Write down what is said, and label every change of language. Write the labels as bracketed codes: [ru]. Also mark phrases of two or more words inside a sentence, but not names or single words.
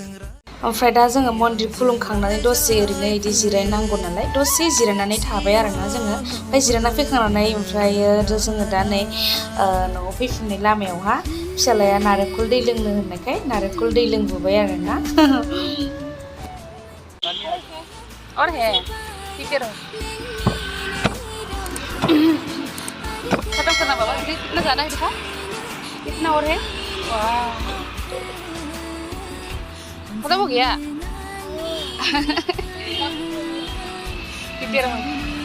[brx] ओमफ्राय दा जोङो मन्दिर खुलुमखांनानै दसे ओरैनो इदि जिरायनांगौ नालाय दसे जिरायनानै थाबाय आरोना जोङो ओमफ्राय जिरायना फैखांनानै ओमफ्रायो जोङो दा नै न'आव फैफिननाय लामायावहा फिसालाया नारेंखल दै लोंनो होननायखाय नारेंखल दै लोंबोबाय आरोना [hi] और है ठीक है खत्म करना बाबा कितना ज़्यादा है दिखा कितना और है वाह खत्म हो गया कितने रहो